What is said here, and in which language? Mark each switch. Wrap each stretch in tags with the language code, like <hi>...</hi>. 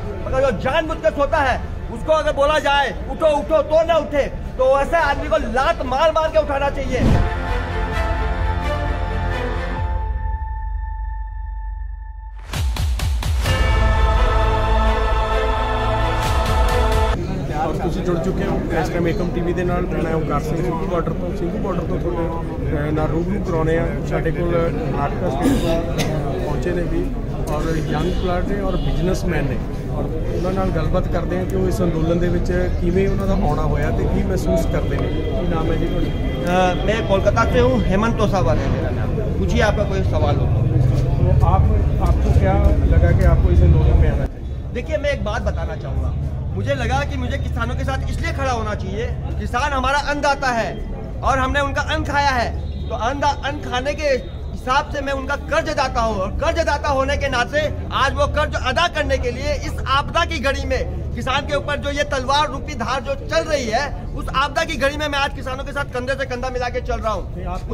<hi>मगर जो जानबूझ के सोता है उसको अगर बोला जाए उठो उठो तो ना उठे, तो ऐसे आदमी को लात मार मार के उठाना चाहिए।</hi> <pa>ਤੁਸੀਂ</pa> <hi>जुड़ चुके हो इस टाइम एकम टीवी</hi> <pa>ਦੇ ਨਾਲ। ਮੈਂ ਓਮਕਾਰ ਸਿੰਘ ਸਿੰਘੂ ਬਾਰਡਰ ਤੋਂ ਤੁਹਾਡੇ ਨਾਲ रूबरू ਕਰਾਉਣੇ ਆ। ਸਾਡੇ ਕੋਲ ਨਾਟਕਾ ਸਟੇਟ ਤੋਂ ਪਹੁੰਚੇ ਨੇ ਵੀ ਔਰ ਯੰਗ ਪਲਾਟ ਨੇ ਔਰ ਬਿਜ਼ਨਸਮੈਨ ਨੇ ਔਰ ਉਹਨਾਂ ਨਾਲ ਗੱਲਬਾਤ ਕਰਦੇ ਆ ਕਿ ਉਹ ਇਸ ਅੰਦੋਲਨ ਦੇ ਵਿੱਚ ਕਿਵੇਂ ਉਹਨਾਂ ਦਾ ਆਉਣਾ ਹੋਇਆ ਤੇ ਕੀ ਮਹਿਸੂਸ ਕਰਦੇ ਨੇ। ਕੀ ਨਾਮ है जी ਤੁਹਾਡਾ?</pa> <hi>मैं कोलकाता से हूँ, हेमंत तोसावर है मेरा नाम। पूछिए, आपका कोई सवाल हो तो आपको क्या लगा कि आपको इस अंदोलन में आना चाहिए? देखिए, मैं एक बात बताना चाहूँगा। मुझे लगा कि मुझे किसानों के साथ इसलिए खड़ा होना चाहिए। किसान हमारा अन्नदाता है और हमने उनका अन्न खाया है, तो अन्न खाने के हिसाब से मैं उनका कर्जदाता हूँ और कर्जदाता होने के नाते आज वो कर्ज अदा करने के लिए इस आपदा की घड़ी में किसान के ऊपर जो ये तलवार रूपी धार जो चल रही है, उस आपदा की घड़ी में मैं आज किसानों के साथ कंधे से कंधा मिला के चल रहा हूँ।</hi>